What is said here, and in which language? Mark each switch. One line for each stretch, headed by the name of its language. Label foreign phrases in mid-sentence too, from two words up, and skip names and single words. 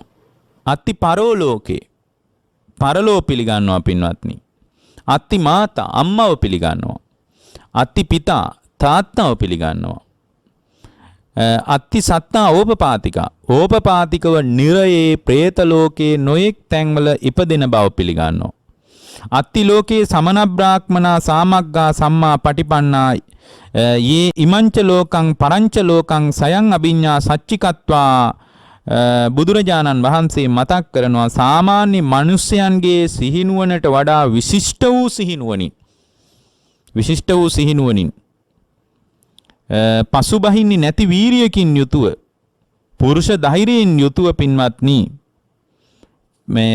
Pali: අත්ති පරෝ ලෝකේ
Sinhala: පරලෝ පිළිගන්නවා පින්වත්නි.
Pali: අත්ති මාතා
Sinhala: අම්මව පිළිගන්නවා.
Pali: අත්ති පිතා
Sinhala: තාත්තව පිළිගන්නවා.
Pali: අත්ති සත්තා
Sinhala: ඕපපාතිකව නිරයේ പ്രേත ලෝකේ නොයෙක් තැන්වල ඉපදෙන බව පිළිගන්නවා.
Pali: අත්ති ලෝකේ සමන බ්‍රාහ්මනා සාමග්ගා සම්මා පටිපන්නා යේ ඉමංච ලෝකං පරංච ලෝකං සයං අභිඤ්ඤා සච්චිකත්වා
Sinhala: බුදුරජාණන් වහන්සේ මතක් කරනවා සාමාන්‍ය මිනිස්යන්ගේ සිහිනුවනට වඩා විශිෂ්ට වූ සිහිනුවනින් පසුබහින්නේ නැති වීරියකින් යුතුව පුරුෂ ධෛර්යයෙන් යුතුව පින්වත්නි මේ